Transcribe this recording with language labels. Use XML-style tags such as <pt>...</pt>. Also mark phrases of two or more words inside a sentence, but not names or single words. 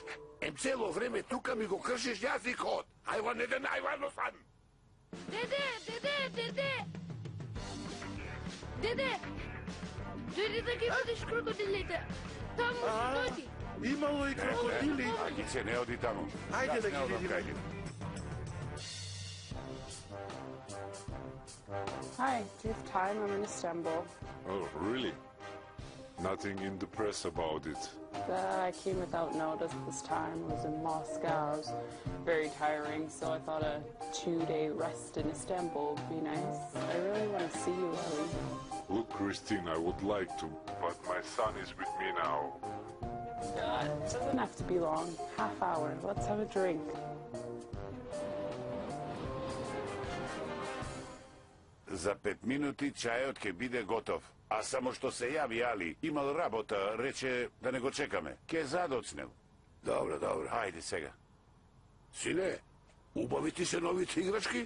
<mk>Цело време тука ми го кршиш јазикот. Ајван еден, ајван осван. Деде, дојди да ги водиш крокодилите. Таму се дојди. Имало и крокодили. Агице, не оди таму. Ајде да ги видиме.</mk> <en>Hi, do you have time? I'm in Istanbul. Oh, really? Nothing in the press about it. I came without notice this time. I was in Moscow. It was very tiring, so I thought a 2-day rest in Istanbul would be nice. I really want to see you, Ellie. Look, Christine, I would like to, but my son is with me now. It doesn't have to be long. Half hour. Let's have a drink.</en> <mk>За 5 минути чајот ќе биде готов. А само што се јави Али, имал работа, рече да не го чекаме. Ке задоцнел. Добро. Ајде сега. Сине, убави ти се новите играчки?</mk>